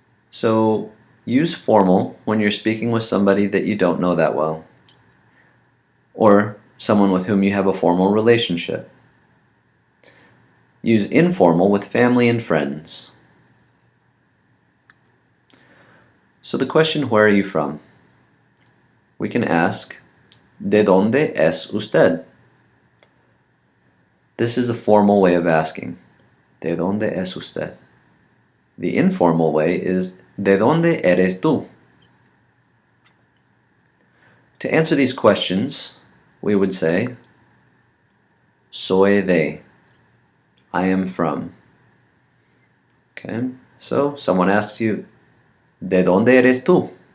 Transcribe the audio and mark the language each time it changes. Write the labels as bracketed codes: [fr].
[en] So use formal when you're speaking with somebody that you don't know that well, or someone with whom you have a formal relationship. Use informal with family and friends. So the question, where are you from? We can ask, [es] ¿De dónde es usted? [en] This is a formal way of asking, [es] ¿De dónde es usted? [en] The informal way is, [es] ¿De dónde eres tú? [en] To answer these questions, we would say, [es] soy de, [en] I am from. Okay, so someone asks you, [es] ¿De dónde eres tú?